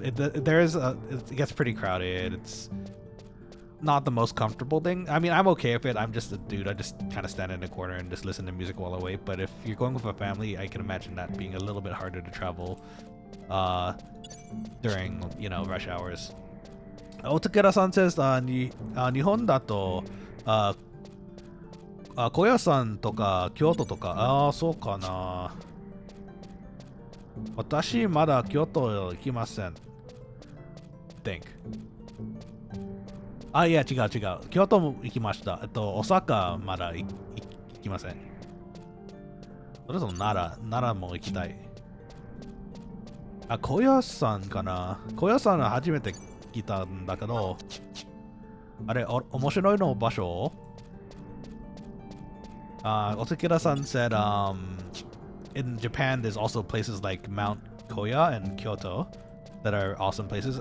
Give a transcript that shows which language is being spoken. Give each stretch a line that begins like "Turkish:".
English: It gets pretty crowded. It's not the most comfortable thing. I mean, I'm okay with it. I'm just a dude. I just kind of stand in the corner and just listen to music while I wait. But if you're going with a family, I can imagine that being a little bit harder to travel during, you know, rush hours. Otakura-san says,
Japanese: 日本だと高野山とか京都とか、そうかな。私まだ京都行きません。
English: think。
Japanese: いや違う。京都も行きました。大阪まだ行きません。それとも奈良も行きたい。高野山かな。高野山は初めて来たんだけど、あれ、面白いの場所
English: Otakura-san said in Japan there's also places like Mount Koya and Kyoto that are awesome places.